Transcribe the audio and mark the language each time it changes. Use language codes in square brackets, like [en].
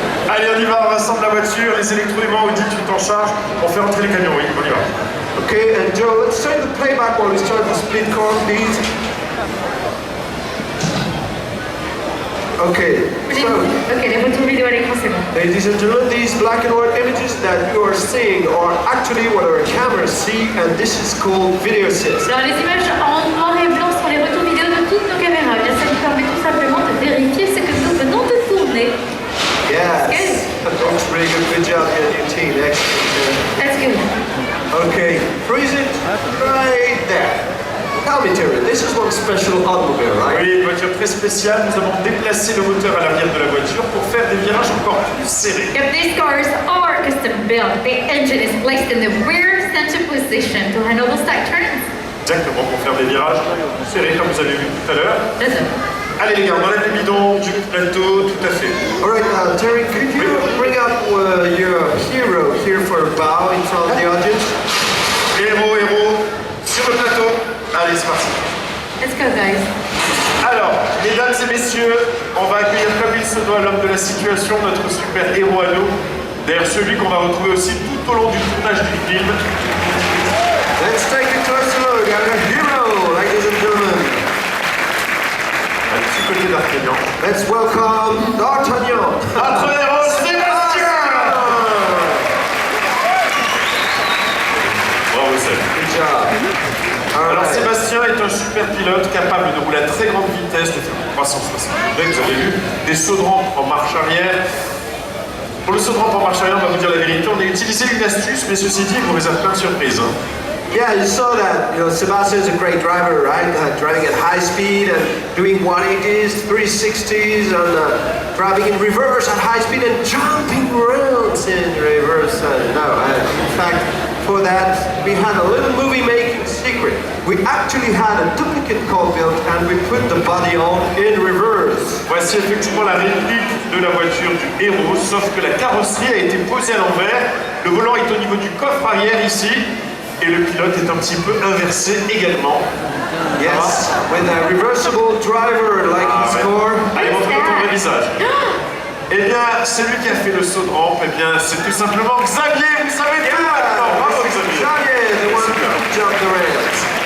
[fr] Allez, on y va, on rassemble la voiture, les électroaimants, Audi, tu t'en charges, on fait rentrer les camions, oui, on y va. [en] Okay, and Joe, let's turn the playback while we start the split car, please. Okay, so, [fr] Ok, les retours vidéo à l'écran, c'est bon. [en] ladies and gentlemen, these black and white images that you are seeing are actually what our cameras see, and this is called video assist. [fr] Alors, les images en noir et blanc sont les retours vidéo de toutes nos caméras. Bien, ça nous permet tout simplement de vérifier ce que nous venons de tourner. [en] Yes, that's really good job here, new team, excellent. That's good. Okay, freeze it right there. Tell me, Terry, this is one special automobile, right? [fr] Oui, une voiture très spéciale, nous avons déplacé le moteur à l'arrière de la voiture pour faire des virages encore plus serrés. [en] Yep, these cars are custom built. The engine is placed in the rear center position to handle those tight turns. [fr] Exactement, pour faire des virages plus serrés, comme vous avez vu tout à l'heure. [en] That's it. [fr] Allez les gars, on enlève le bidon du plateau, tout à fait. [en] Alright, Terry, could you bring up your hero here for a bow in front of the audience? [fr] Héros, sur le plateau. Allez, c'est parti. [en] Let's go, guys. [fr] Alors, mesdames et messieurs, on va accueillir comme il se doit l'homme de la situation, notre super héros à nous. D'ailleurs, celui qu'on va retrouver aussi tout au long du tournage du film. [en] Let's take a closer look at our hero, ladies and gentlemen. [fr] Un petit côté d'Artagnan. [en] Let's welcome D'Artagnan. [fr] Notre héros, Sébastien. Bravo, Seb. [en] Good job. [fr] Alors Sébastien est un super pilote capable de rouler à très grande vitesse, de faire 360 degrés, vous avez vu, des sauts de rampe en marche arrière. Pour le saut de rampe en marche arrière, on va vous dire la vérité, on a utilisé une astuce, mais ceci dit, il vous réserve plein de surprises. Hein. [en] Yeah, you saw that. You know, Sebastian is a great driver, right? Driving at high speed and doing 180s, 360s, and driving in reverse at high speed and jumping around in reverse. In fact, for that, we had a little movie-making secret. We actually had a duplicate car built and we put the body on in reverse. [fr] Voici effectivement la réplique de la voiture du héros, sauf que la carrosserie a été posée à l'envers. Le volant est au niveau du coffre arrière ici. Et le pilote est un petit peu inversé également. [en] Yes, with a reversible driver like his car. [fr] Allez, montre-moi ton vrai visage. Eh bien, celui qui a fait le saut de rampe, eh bien, c'est tout simplement Xavier. Vous savez tout maintenant. Bravo, Xavier. [en] Xavier, the one who jumped the rails.